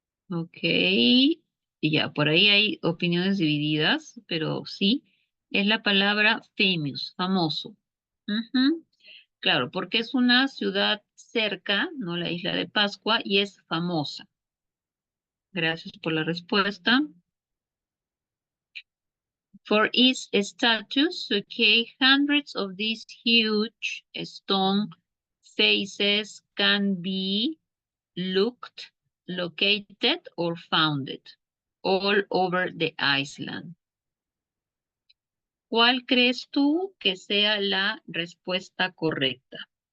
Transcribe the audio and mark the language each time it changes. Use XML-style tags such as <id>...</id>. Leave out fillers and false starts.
<es>Ok. Ya, por ahí hay opiniones divididas, pero sí, es la palabra famous, famoso. Ujú. Claro, porque es una ciudad cerca, ¿no? La isla de Pascua, y es famosa. Gracias por la respuesta.</es> <en>For its status, okay, hundreds of these huge stone faces can be looked, located, or founded all over the island.</en> <es>¿Cuál crees tú que sea la respuesta correcta?</es>